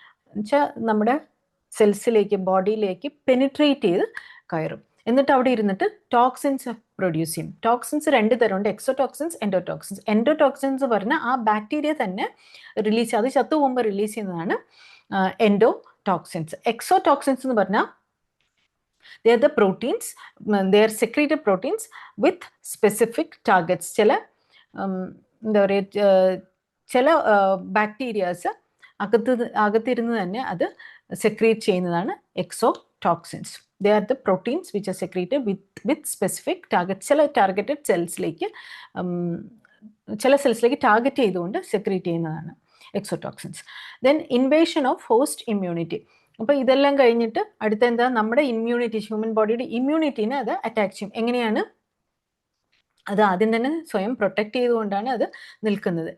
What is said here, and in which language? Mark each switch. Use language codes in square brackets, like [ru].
[ml] എന്നുവെച്ചാൽ നമ്മുടെ സെൽസിലേക്ക്, ബോഡിയിലേക്ക് പെനിട്രേറ്റ് ചെയ്ത് കയറും. എന്നിട്ട് അവിടെ ഇരുന്നിട്ട് ടോക്സിൻസ് പ്രൊഡ്യൂസ് ചെയ്യും. ടോക്സിൻസ് 2 തരമുണ്ട്, എക്സോടോക്സിൻസ്, എൻഡോടോക്സിൻസ്. എൻഡോടോക്സിൻസ് പറഞ്ഞാൽ ആ ബാക്ടീരിയ തന്നെ റിലീസ്, അത് ചത്തു പോകുമ്പോൾ റിലീസ് ചെയ്യുന്നതാണ് എൻഡോടോക്സിൻസ്. [en] exotoxins [ml] എന്ന് പറഞ്ഞാൽ [en] they are the proteins, they are secreted proteins with specific targets. [ml] ചില എന്താ പറയുക, ചില ബാക്ടീരിയാസ് അകത്തിരുന്ന് തന്നെ അത് സെക്രീറ്റ് ചെയ്യുന്നതാണ് എക്സോടോക്സിൻസ്. [en] they are the proteins which are secreted with specific targets. [ml] ചില ടാർഗറ്റഡ് സെൽസിലേക്ക്, ചില സെൽസിലേക്ക് ടാർഗറ്റ് ചെയ്തുകൊണ്ട് സെക്രീറ്റ് ചെയ്യുന്നതാണ് എക്സോടോക്സിൻസ്. [en] Then invasion of host immunity. [ml] അപ്പോൾ ഇതെല്ലാം കഴിഞ്ഞിട്ട് അടുത്ത എന്താ, നമ്മുടെ ഇമ്മ്യൂണിറ്റി, ഹ്യൂമൻ ബോഡിയുടെ ഇമ്മ്യൂണിറ്റീനെ അത് അറ്റാക്ക് ചെയ്യും. എങ്ങനെയാണ് അത് ആദ്യം തന്നെ സ്വയം പ്രൊട്ടക്റ്റ് ചെയ്തുകൊണ്ടാണ് അത് നിൽക്കുന്നത്.